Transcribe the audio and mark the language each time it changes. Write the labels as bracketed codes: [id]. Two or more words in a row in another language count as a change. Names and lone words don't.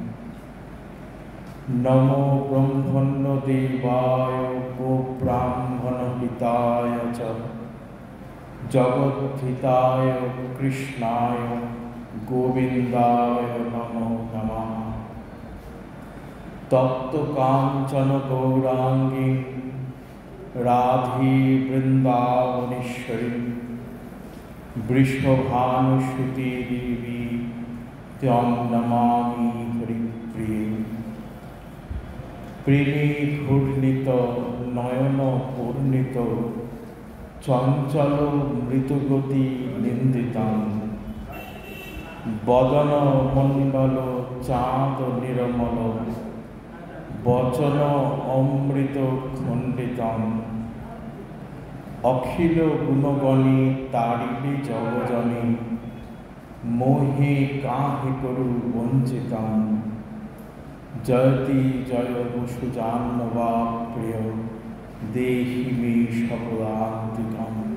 [sa] নমো ব্রহ্মণ্যদেবায় গোব্রাহ্মণহিতায় চ জগদ্ধিতায় কৃষ্ণায় গোবিন্দায় নমো নমঃ। তপ্তকাঞ্চন গৌরাঙ্গী রাধে বৃন্দাবনেশ্বরী বৃষভানুসুতে দেবী ত্বং নমামি হরিপ্রিয়ে। [bn] প্রেমে ঘূর্ণিত নয়ন পূর্ণিত চঞ্চল মৃতগতি নিন্দিতাং বদন মণ্ডল চাঁদ নিরমল বচন অমৃত খণ্ডিতং অখিল গুণগণে তারিবে জগজনে মোহে কাহে করু বঞ্চিতং [sa] জয়তি জয় বসুজান্নবা প্রিয় দেহি মে সপদান্তিকং।